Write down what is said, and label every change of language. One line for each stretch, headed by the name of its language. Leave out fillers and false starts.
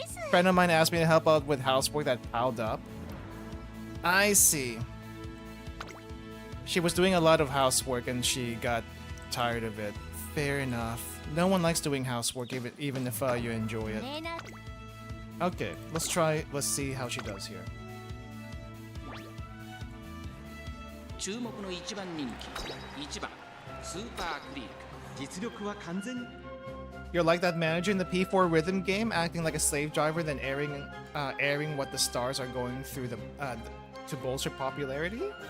English: Friend of mine asked me to help out with housework that piled up. I see. She was doing a lot of housework and she got tired of it. Fair enough. No one likes doing housework even if you enjoy it. Okay, let's see how she does here.
Japanese: 注目の一番人気1番スーパークリーク実力は完全に
English: You're like that manager in the P4 rhythm game, acting like a slave driver, then airing what the stars are going through to bolster popularity.